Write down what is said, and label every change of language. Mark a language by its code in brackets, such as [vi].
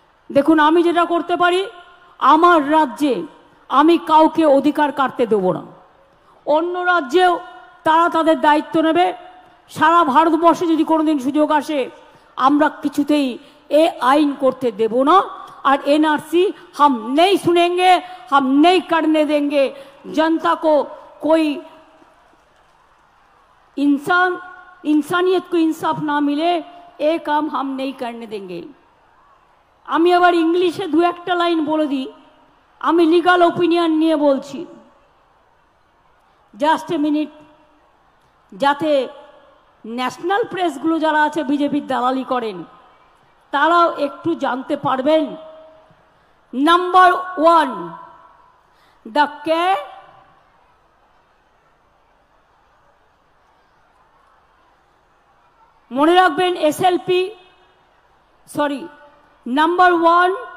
[bn] দেখুন, আমি যেটা করতে পারি, আমার রাজ্যে আমি কাউকে অধিকার কাটতে দেব না। অন্য রাজ্যেও তারা তাদের দায়িত্ব নেবে, সারা ভারতবর্ষে যদি কোনোদিন সুযোগ আসে আমরা কিছুতেই এ আইন করতে দেব না। [hi] और एनआरसी हम नहीं सुनेंगे, हम नहीं करने देंगे। जनता को कोई इंसानियत को इंसाफ ना मिले ये काम हम नहीं करने देंगे। [bn] আমি আবার ইংলিশে দু একটা লাইন বলে দিই, আমি লিগাল ওপিনিয়ন নিয়ে বলছি, জাস্ট এ মিনিট, যাতে ন্যাশনাল প্রেসগুলো যারা আছে বিজেপির দালালি করেন তারাও একটু জানতে পারবেন। নাম্বার 1, দ্য কে মনে রাখবেন এসএলপি, সরি, নাম্বার 1